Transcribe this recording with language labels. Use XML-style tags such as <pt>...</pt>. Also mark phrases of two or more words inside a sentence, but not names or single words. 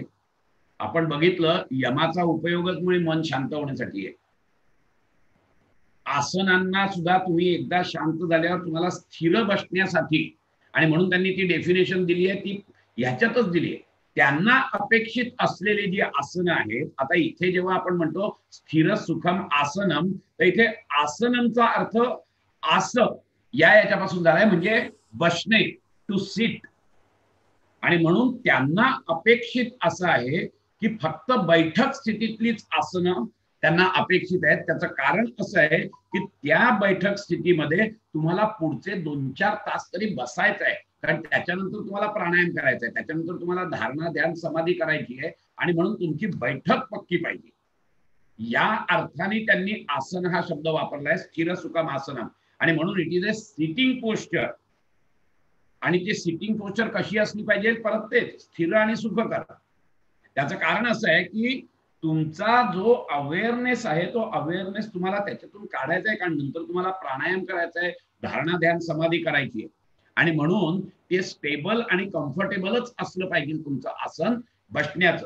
<mr>आपण बघितलं यमाचा उपयोगच मुळे मन शांत होण्यासाठी आहे. आसनांना सुद्धा तुम्ही एकदा शांत झाल्यावर तुम्हाला स्थिर बसण्यासाठी, आणि म्हणून त्यांनी ती डेफिनेशन दिली आहे ती ह्याच्यातच दिली आहे. त्यांना अपेक्षित असलेली जी आसनं आहेत, आता इथे जेव्हा आपण म्हणतो</mr> <sa>स्थिर सुखम आसनम,</sa> <mr>तर इथे आसनमचा अर्थ आस याच्यापासून झालाय, म्हणजे बसणे,</mr> <en>to sit.</en> <mr>आणि म्हणून त्यांना अपेक्षित असं आहे की फक्त बैठक स्थितीतलीच आसनं त्यांना अपेक्षित आहेत. त्याचं कारण असं आहे की त्या बैठक स्थितीमध्ये तुम्हाला पुढचे 2-4 तास तरी बसायचं आहे, कारण त्याच्यानंतर तुम्हाला प्राणायाम करायचा आहे, त्याच्यानंतर तुम्हाला धारणा ध्यान समाधी करायची आहे, आणि म्हणून तुमची बैठक पक्की पाहिजे. या अर्थाने त्यांनी आसन हा शब्द वापरलाय,</mr> <sa>स्थिर सुखम आसनम.</sa> <mr>आणि म्हणून</mr> <en>it is a sitting posture.</en> <mr>आणि ते</mr> <en>sitting posture</en> <mr>कशी असली पाहिजे, परत ते स्थिर आणि सुखकर. त्याचं कारण असं आहे की तुमचा जो अवेअरनेस आहे तो अवेअरनेस तुम्हाला त्याच्यातून काढायचा आहे, कारण नंतर तुम्हाला प्राणायाम करायचा आहे, धारणा ध्यान समाधी करायची आहे, आणि म्हणून ते स्टेबल आणि कम्फर्टेबलच असलं पाहिजे तुमचं आसन बसण्याचं.</mr>